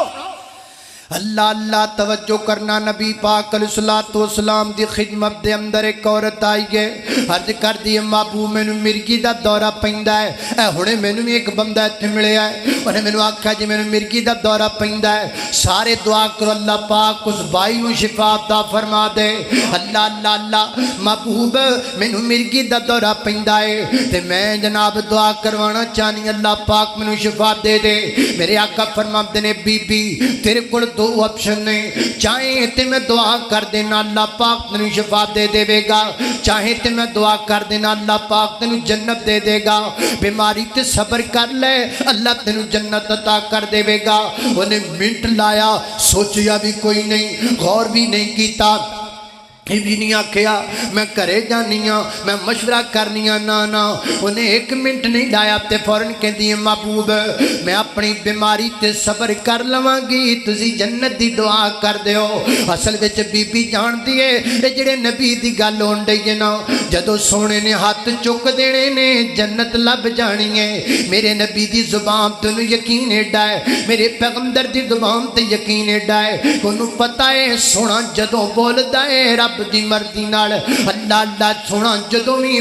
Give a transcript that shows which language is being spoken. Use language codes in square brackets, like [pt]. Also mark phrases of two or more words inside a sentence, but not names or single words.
[pa] اللہ اللہ توجہ کرنا نبی پاک [ar] عليه الصلاة والسلام [pa] دی خدمت دے اندر اک عورت آئی ہے عرض کر دی مابو مینوں مرگی دا دورہ پیندا ہے ایہ ہنے مینوں وی اک بندہ ایتھے ملیا ہے اونہاں مینوں آکھیا جی مینوں مرگی دا دورہ پیندا ہے سارے دعا کرو اللہ پاک اس بائی نوں شفا عطا فرما دے اللہ اللہ اللہ محبوب مینوں مرگی دا دورہ پیندا ہے تے میں جناب دعا کروانا چاہنی اللہ پاک مینوں شفا دے دے میرے آقا فرماتے نے بی بی تیرے کول دو آپشن نے چاہے تے میں دعا کر دینا اللہ پاک تینوں شفا دے دے گا چاہے تے میں دعا کر دینا اللہ پاک تینوں جنت دے دے گا بیماری تے صبر کر لے اللہ تینوں جنت عطا کر دے گا اونہاں منٹ لایا سوچیا وی کوئی نہیں غور وی نہیں کیتا وی نہیں آکھیا میں گھرے جانی ہاں میں مشورہ کرنی ہاں نہ نہ اونہاں اک منٹ نہیں لایا تو فوراً کہتی ہے محبوب میں اپنی بیماری تے صبر کر لواں گی تسی جنت دی دعا کر دیو اصل وچ بی بی جانتی ہے ایہ جیہڑے نبی دی گل ہون ڈئی ہے نا جدوں سوہنے نے ہتھ چک دینے نے جنت لبھ جانی ہے میرے نبی دی زبان تینوں یقین ایڈا ہے میرے پیغمبر دی زبان تے یقین ایڈا ہے اونہاں نے پتہ ہے سوہنا جدوں بولدا ہے رب دی مرضی نال اللہ اللہ سوہنا جدوں وی